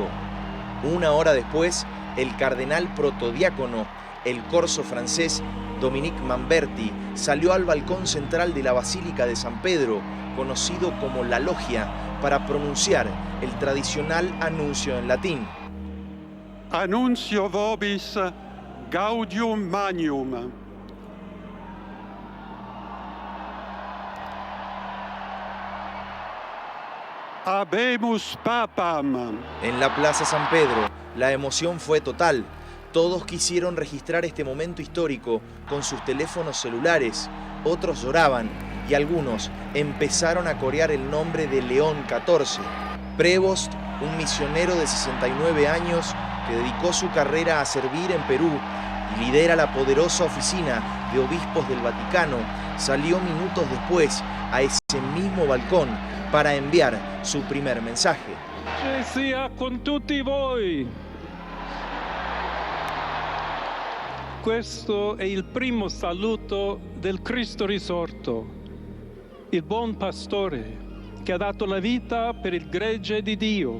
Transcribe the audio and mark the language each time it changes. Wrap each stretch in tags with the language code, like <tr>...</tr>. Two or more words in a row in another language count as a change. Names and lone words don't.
<es>Una hora después, el cardenal protodiácono, el corso francés Dominique Mamberti, salió al balcón central de la Basílica de San Pedro, conocido como la Logia, para pronunciar el tradicional anuncio en latín.</es> <la>Annuncio vobis gaudium magnum. Habemus papam.</la> <es>En la Plaza San Pedro, la emoción fue total. Todos quisieron registrar este momento histórico con sus teléfonos celulares, otros lloraban y algunos empezaron a corear el nombre de León XIV. Prevost, un misionero de 69 años que dedicó su carrera a servir en Perú y lidera la poderosa oficina de obispos del Vaticano, salió minutos después a ese mismo balcón para enviar su primer mensaje.</es> <it>Pace sia con tutti voi. Questo è il primo saluto del Cristo risorto, il buon pastore che ha dato la vita per il gregge di Dio.</it>